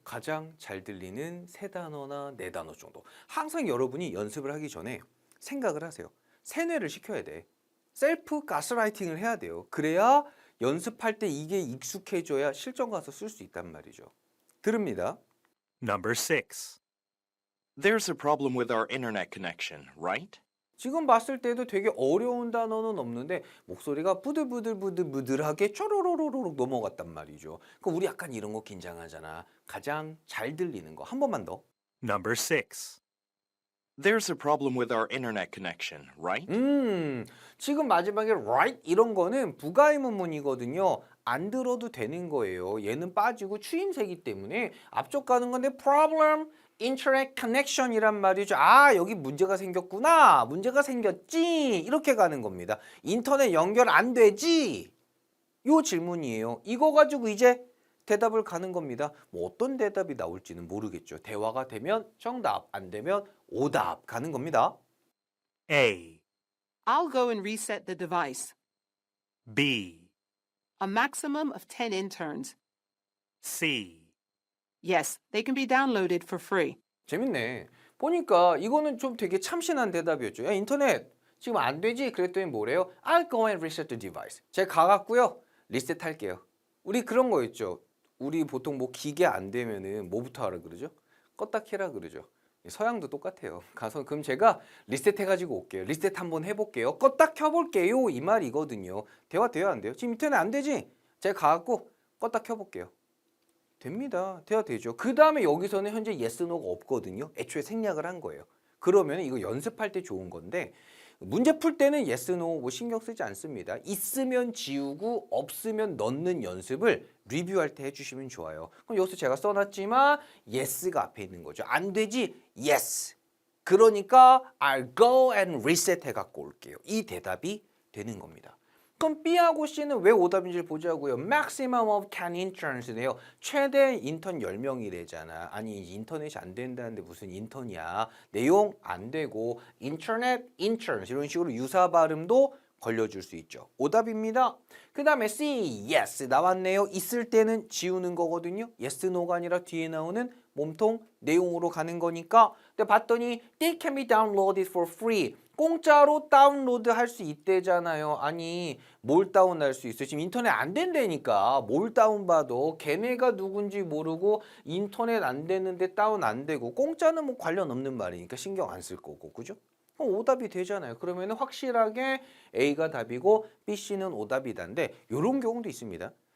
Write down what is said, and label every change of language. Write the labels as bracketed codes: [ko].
[ko] 가장 잘 들리는 세 단어나 네 단어 정도. 항상 여러분이 연습을 하기 전에 생각을 하세요. 세뇌를 시켜야 돼. 셀프 가스라이팅을 해야 돼요. 그래야 연습할 때 이게 익숙해져야 실전 가서 쓸 수 있단 말이죠. 들읍니다. [en] Number 6. There's a problem with our internet connection, right? [ko] 지금 봤을 때도 되게 어려운 단어는 없는데 목소리가 부들부들하게 쪼로로로로 넘어갔단 말이죠. 그럼 우리 약간 이런 거 긴장하잖아. 가장 잘 들리는 거 한 번만 더. [en] Number 6. There's a problem with our internet connection, right? [ko] 지금 마지막에 right 이런 거는 부가의문문이거든요. 안 들어도 되는 거예요. 얘는 빠지고 추임새이기 때문에 앞쪽 가는 건데 problem, internet connection이란 말이죠. 아, 여기 문제가 생겼구나. 문제가 생겼지. 이렇게 가는 겁니다. 인터넷 연결 안 되지. 요 질문이에요. 이거 가지고 이제 대답을 가는 겁니다. 뭐 어떤 대답이 나올지는 모르겠죠. 대화가 되면 정답, 안 되면 오답 가는 겁니다. [en] A, I'll go and reset the device. B, A maximum of 10 interns. C, Yes, they can be downloaded for free. [ko] 재밌네. 보니까 이거는 좀 되게 참신한 대답이었죠. 야, 인터넷 지금 안 되지? 그랬더니 뭐래요? [en] I'll go and reset the device. [ko] 제가 가갖고요. 리셋할게요. 우리 그런 거 있죠. 우리 보통 뭐 기계 안 되면은 뭐부터 하라 그러죠? 껐다 켜라 그러죠. 서양도 똑같아요. 가서 그럼 제가 리셋해가지고 올게요. 리셋 한번 해볼게요. 껐다 켜볼게요. 이 말이거든요. 대화 돼요 안 돼요? 지금 인터넷 안 되지? 제가 가갖고 껐다 켜볼게요. 됩니다. 대화 되죠. 그 다음에 여기서는 현재 yes, no가 없거든요. 애초에 생략을 한 거예요. 그러면 이거 연습할 때 좋은 건데 문제 풀 때는 yes, no 뭐 신경 쓰지 않습니다. 있으면 지우고 없으면 넣는 연습을 리뷰할 때 해주시면 좋아요. 그럼 여기서 제가 써놨지만 yes가 앞에 있는 거죠. 안 되지? yes. 그러니까 [en] I'll go and reset [ko] 해갖고 올게요. 이 대답이 되는 겁니다. 그럼 B하고 C는 왜 오답인지를 보자고요. [en] Maximum of 10 interns네요. [ko] 최대 인턴 10명이래잖아. 아니 인터넷이 안 된다는데 무슨 인턴이야. 내용 안 되고 인터넷 interns 이런 식으로 유사 발음도 걸려줄 수 있죠. 오답입니다. 그 다음에 C, yes 나왔네요. 있을 때는 지우는 거거든요. yes, no가 아니라 뒤에 나오는 몸통 내용으로 가는 거니까. 근데 봤더니 [en] they can be downloaded for free. [ko] 공짜로 다운로드 할 수 있대잖아요. 아니 뭘 다운할 수 있어요? 지금 인터넷 안 된다니까 뭘 다운받아. 걔네가 누군지 모르고 인터넷 안 되는데 다운 안 되고 공짜는 뭐 관련 없는 말이니까 신경 안 쓸 거고 그죠? 그럼 오답이 되잖아요. 그러면 확실하게 A가 답이고 B, C는 오답이다인데 이런 경우도 있습니다.